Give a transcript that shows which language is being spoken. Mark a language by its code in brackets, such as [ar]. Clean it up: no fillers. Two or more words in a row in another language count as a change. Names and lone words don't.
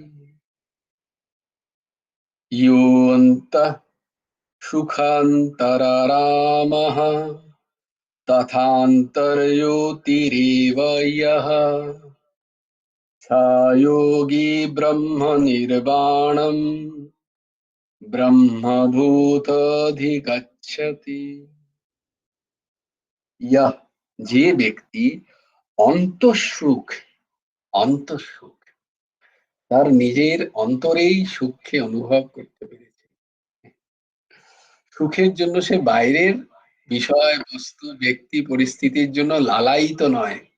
[sa] योऽन्तः सुखान्तरारामः, तथान्तर्योतिरेव यः, स योगी ब्रह्मनिर्वाणम् ब्रह्मभूतधिगच्छति। [bn] यह যে ব্যক্তি অন্তঃসুখ, অন্তঃসুখ তার নিজের অন্তরেই সুখকে অনুভব করতে পেরেছে। সুখের জন্য সে বাইরের বিষয় বস্তু ব্যক্তি পরিস্থিতির জন্য লালায়িত নয়।